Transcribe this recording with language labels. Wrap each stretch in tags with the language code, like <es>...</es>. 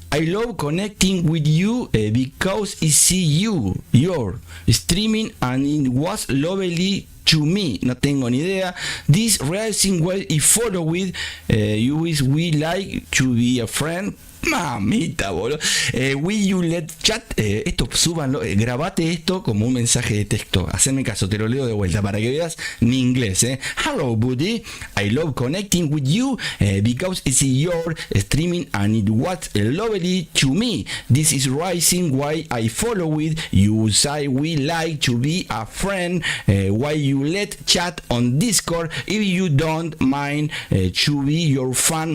<en>I love connecting with you because I see you, your streaming, and it was lovely to me.</en> <es>No tengo ni idea.</es> <en>This rising well I follow with you is we like to be a friend.</en> <es>Mamita, boludo.</es> <en>Will you let chat?</en> <es>Esto súbanlo, grabate esto como un mensaje de texto. Haceme caso, te lo leo de vuelta para que veas mi inglés.</es> <en>Hello, buddy. I love connecting with you because it's your streaming and it was lovely to me. This is rising why I follow with you. Say we like to be a friend. Why you let chat on Discord if you don't mind to be your fan.</en>